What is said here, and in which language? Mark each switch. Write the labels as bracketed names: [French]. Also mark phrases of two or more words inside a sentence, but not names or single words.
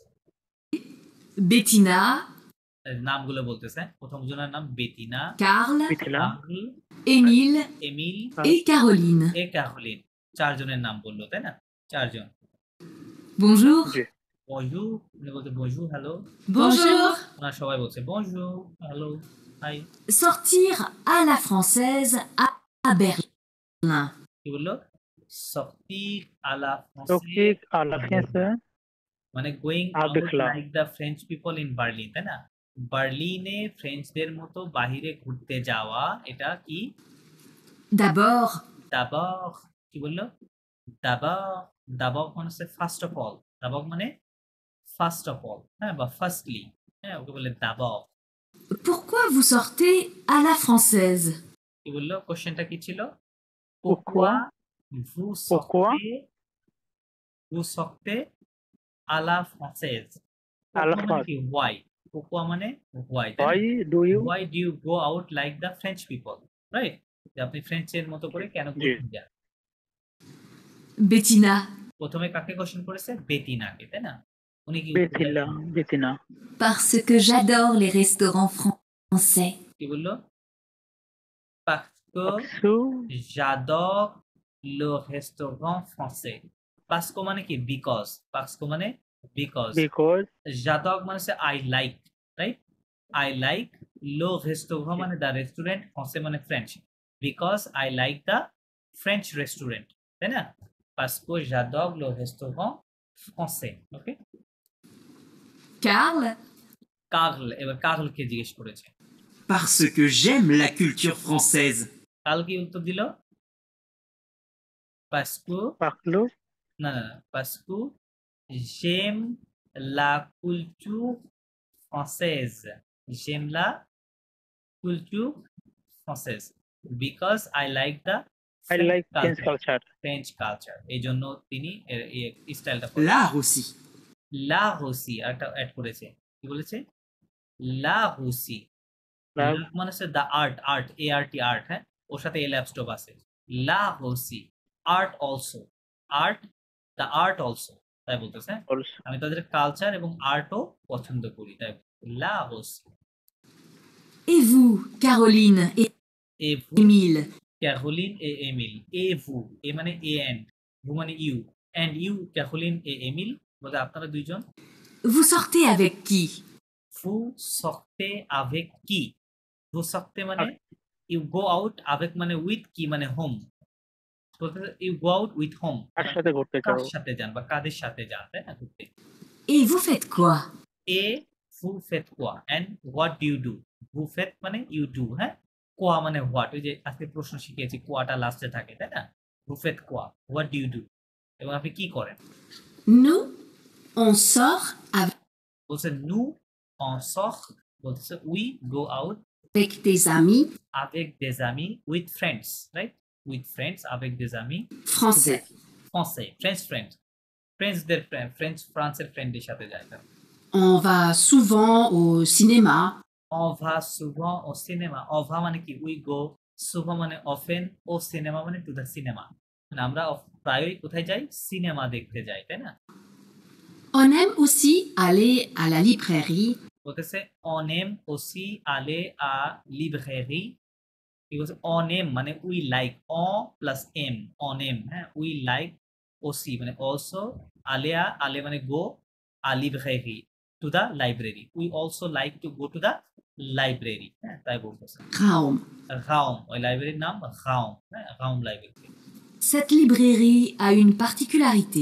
[Bangla] Bettina, নামগুলো বলতেছে। প্রথম জনের নাম বেতিনা, Karl, বিথিলা, কার্ল, Émile এমিল [French] et Caroline. [Bangla] এ ক্যারোলিন। চারজনের নাম বললো, তাই না? চারজন। [French] Bonjour. [Bangla] জি। বনজুর, উনি বলতে বনজুর, হ্যালো। [French] Bonjour. [Bangla] ওনারা সবাই বলছে বনজুর, হ্যালো, হাই। [French] Sortir à la française à Berlin. [Bangla] কি বললো? [French] sortir à la Sortir française à la française [Bangla] মানে গোয়িং [French] à [English] আউট [French] Berlin. [English] like the French people in Berlin, [Bangla] তাই না? বার্লিনে ফ্রেঞ্চদের মতো বাহিরে ঘুরতে যাওয়া, এটা কি? [French] D'abord, [Bangla] দাবাগ। কি বললো? দাবাগ মানে হচ্ছে [English] first of all. [Bangla] দাবাগ মানে [English] first of all, [Bangla] হ্যাঁ, বা ফার্স্টলি, হ্যাঁ, ওকে বলে দাবাগ। [French] pourquoi vous sortez à la française? [Bangla] কি বললো? কোশ্চেনটা কি ছিল? [French] Pourquoi vous Pourquoi sortez à la française? à la Pourquoi [Bangla] মানে কি? why? Pourquoi মানে why, তাই না? [English] why do you why do you go out like the French people, right? [Bangla] যে আপনি ফ্রেঞ্চের মতো করে কেন জি। ঘুরতে যান? Bettina, প্রথমে কাকে কোশ্চেন করেছে? বেতিনাকে, তাই না? উনি কি বেথিলা, বেথিনা, [French] Parce que j'adore les restaurants français. [Bangla] কি বললো? [French] parce que সু j'adore le restaurant français. parce que মানে কি? [English] because. [French] parce que মানে because. [English] বিকজ j'adore [Bangla] মানে হচ্ছে [English] I like, right? I like [French] le restaurant [English] মানে the restaurant, français মানে French. because I like the French restaurant, [Bangla] তাই না? [French] parce que j'adore le restaurant français. [Bangla] ওকে, Karl, কার্ল, এবার কার্লকে জিজ্ঞেস করেছে। [French] Parce que j'aime la culture française. [Bangla] কার্ল কি উত্তর দিল? [French] parce que পাকলো [Bangla] না, [French] parce que j'aime la culture française. j'aime la culture française [English] because I like the I like French culture. French culture. [Bangla] এই জন্য তিনি এই স্টাইলটা [French] L'art aussi. l'art aussi [Bangla] একটা অ্যাড করেছে। কি বলেছে? [French] L'art aussi. [Bangla] মানে হচ্ছে [English] the art, [Bangla] ART, আর্ট, হ্যাঁ, ওর সাথে এল অ্যাপস্টপ আছে। [French] l'art aussi, [English] art also, the art also, [Bangla] তাই বলতেছে। আমি তাদের কালচার এবং আর্টও পছন্দ করি, তাই [French] l'art aussi. et vous, Caroline et Et vous, Émile, Caroline et Émile. Et vous, [English] এ মানে এ এন্ড, vous মানে ইউ, and you, [French] Caroline et Émile, [Bangla] বলতে আপনারা দুইজন। [French] vous sortez avec qui? vous sortez avec qui? vous sortez মানে [English] you go out, avec মানে with, কি মানে হোম, you go out with home, [Bangla] কার সাথে ঘুরতে কার যাও? সাথে যান বা কাদের সাথে যান, তাই না? ঘুরতে। [French] Et vous faites quoi? et vous faites quoi [English] and what do you do? [French] vous faites [English] মানে you do, [Bangla] হ্যাঁ, quoi মানে what, ওই যে আজকে প্রশ্ন শিখিয়েছি কোয়াটা লাস্টে থাকে, তাই না? [French] vous faites quoi, [English] what do you do, [Bangla] এবং আপনি কি করেন? [French] Nous, on sort বলছে nous on sort, [English] বলছে we go out [French] avec des amis avec des amis, [English] with friends, right? with friends, [French] avec des amis français. français, [English] French friends, [Bangla] ফ্রেঞ্চদের ফ্রেঞ্চ ফ্রান্সের ফ্রেন্ডের সাথে যায়। [French] On va souvent au cinéma. on va souvent au cinéma, on va [Bangla] মানে কি? [English] we go, souvent মানে often, [French] au cinéma [English] মানে to the cinema, [Bangla] মানে আমরা প্রায়ই কোথায় যাই? সিনেমা দেখতে যাই, তাই না? [French] On aime aussi aller à la librairie. [Bangla] বলতেছে [French] on aime aussi aller à librairie [Bangla] কি বলছে [French] on aime [Bangla] মানে [English] we like on প্লাস এম [French] on aime [English] হ্যাঁ we like aussi মানে also aller মানে গো [French] à librairie [English] to the library we also like to go to the library [Bangla] হ্যাঁ তাই বলতেছে Raum. Raum ওই লাইব্রেরির নাম Raum হ্যাঁ Raum লাইব্রেরি [French] Cette librairie a une particularité.